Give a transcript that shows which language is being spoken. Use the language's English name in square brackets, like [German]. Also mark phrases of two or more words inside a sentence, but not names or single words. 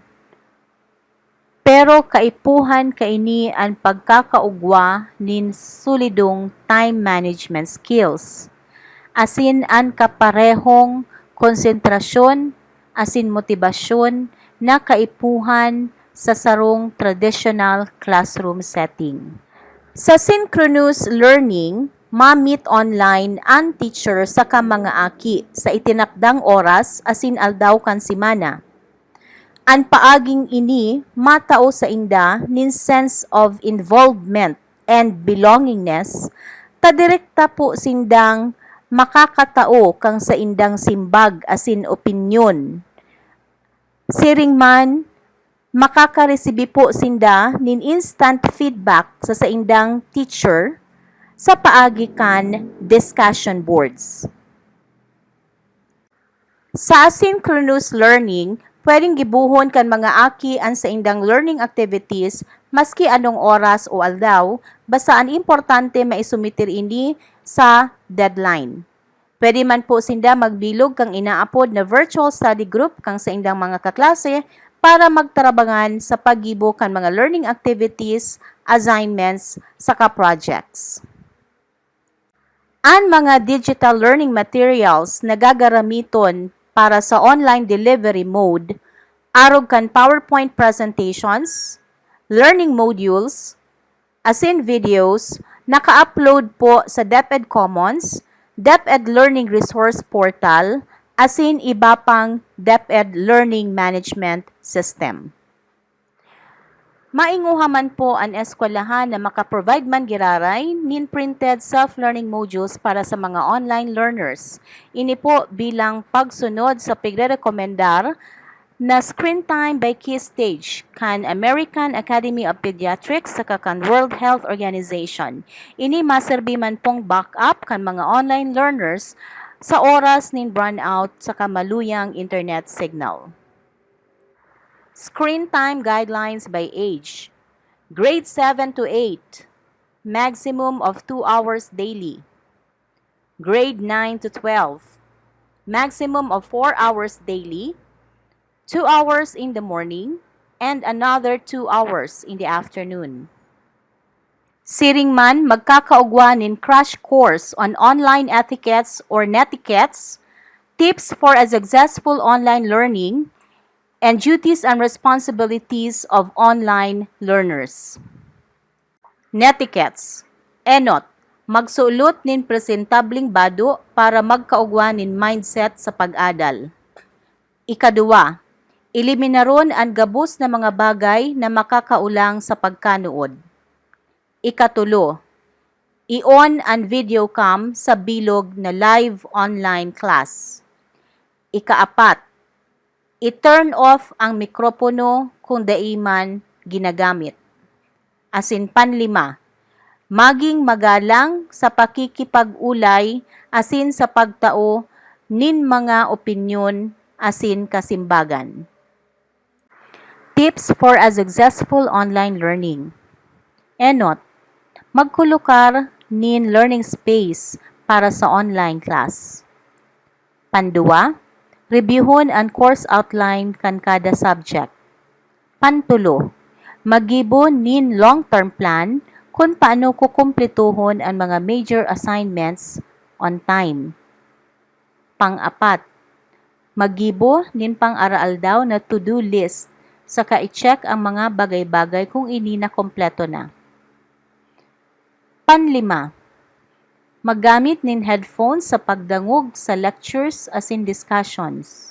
[Bikol] Pero kaipuhan kaini ang pagkakaugwa nin sulidong [English] time management skills [Bikol] asin ang kaparehong konsentrasyon asin motibasyon na kaipuhan sa sarong [English] traditional classroom setting. [Bikol] Sa [English] synchronous learning, [Bikol] ma-meet online ang teacher sa mga aki sa itinakdang oras asin aldaw kan simana. An paaging ini matao sa inda nin [English] sense of involvement and belongingness, [Bikol] ta direkta po sindang makakatao kang sa indang simbag asin opinyon. Siring man, makakaresibi po sinda nin [English] instant feedback [Bikol] sa indang teacher sa paagi kan [English] discussion boards. [Bikol] Sa [English] asynchronous learning, [Bikol] pwedeng gibuhon kan mga aki an sa indang [English] learning activities [Bikol] maski anong oras o aldaw, basta ang importante maisumitir ini sa deadline. Pwede man po sinda magbilog kang inaapod na [English] virtual study group [Bikol] kang sa indang mga kaklase para magtarabangan sa paggibo kan mga [English] learning activities, assignments, [Bikol] saka projects. Ang mga [English] digital learning materials [Bikol] na gagaramiton para sa [English] online delivery mode, [Bikol] arog kan [English] PowerPoint presentations, learning modules, [Bikol] asin videos, naka-upload po sa DepEd Commons, DepEd Learning Resource Portal, asin iba pang DepEd Learning Management System. Mainguha man po ang eskwelahan na makaprovide man giraray nin [English] printed self-learning modules [Bikol] para sa mga [English] online learners. [Bikol] Ini po bilang pagsunod sa pigre-rekomendar na [English] screen time by key stage [Bikol] kan American Academy of Pediatrics sa kan World Health Organization. Ini maserbi man pong backup kan mga [English] online learners [Bikol] sa oras nin brownout sa kamaluyang [English] internet signal. Screen time guidelines by age. Grade 7 to 8, maximum of 2 hours daily. Grade 9 to 12, maximum of 4 hours daily, 2 hours in the morning, and another 2 hours in the afternoon. [Bikol] Siring man magkakaugwan in [English] crash course on online etiquettes or netiquettes, tips for a successful online learning, and duties and responsibilities of online learners. [Bikol] Netiquettes. Enot, magsulot nin presentabling bado para magkaugwan nin mindset sa pag-adal. Ikaduwa, eliminaron ang gabos na mga bagay na makakaulang sa pagkanuod. Ikatulo, i-on ang [English] video cam [Bikol] sa bilog na [English] live online class. [Bikol] Ikaapat, i-turn off ang mikropono kung daiman ginagamit. Asin panlima, maging magalang sa pakikipag-ulay asin sa pagtao nin mga opinyon asin kasimbagan. [English] Tips for a successful online learning. [Bikol] Enot, magkulukar nin [English] learning space [Bikol] para sa [English] online class. [Bikol] Panduwa, reviewon ang [English] course outline [Bikol] kan kada subject. Pantulo, magibo nin [English] long-term plan [Bikol] kung paano kukumplituhon ang mga [English] major assignments on time. [Bikol] Pang-apat, magibo nin pang-aral daw na [English] to-do list [Bikol] saka i-check ang mga bagay-bagay kung ini na kompleto na. Panlima, maggamit nin headphones sa pagdangog sa lectures asin discussions.